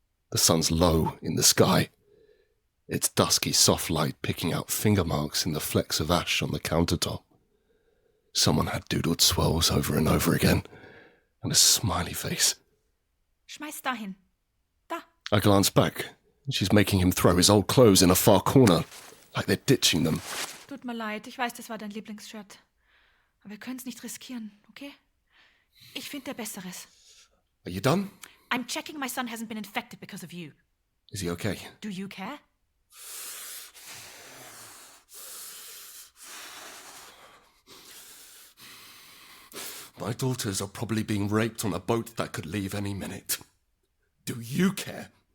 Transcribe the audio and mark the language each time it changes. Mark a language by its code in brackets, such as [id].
[en] The sun's low in the sky, its dusky soft light picking out finger marks in the flecks of ash on the countertop. Someone had doodled swirls over and over again, and a smiley face. [de] Schmeiß dahin. Da. [en] I glance back, and she's making him throw his old clothes in a far corner, like they're ditching them. [de] Tut mir leid, ich weiß, das war dein Lieblingsshirt. Aber wir können es nicht riskieren, okay? Ich finde Besseres. [en] Are you done? I'm checking my son hasn't been infected because of you. Is he okay? Do you care? My daughters are probably being raped on a boat that could leave any minute. Do you care?